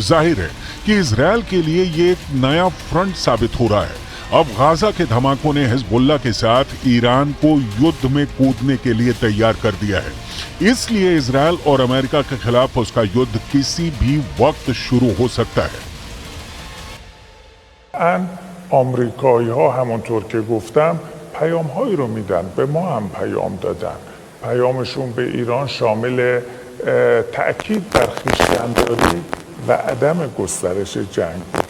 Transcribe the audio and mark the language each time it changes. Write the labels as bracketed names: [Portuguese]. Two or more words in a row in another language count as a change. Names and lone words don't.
[Hindi] जाहिर है कि इजराइल के लिए ये एक नया फ्रंट साबित हो रहा है। अब गाजा के धमाकों ने हिजबुल्लाह के साथ ईरान को युद्ध में कूदने के लिए तैयार कर दिया है। इसलिए इजराइल और अमेरिका के खिलाफ उसका युद्ध किसी भी वक्त शुरू हो सकता है। [Persian] آمریکایی‌ها همونطور که گفتم پیام‌هایی رو میدن، به ما هم پیام دادن. پیامشون به ایران شامل تأکید بر خویشتن‌داری و عدم گسترش جنگ بود.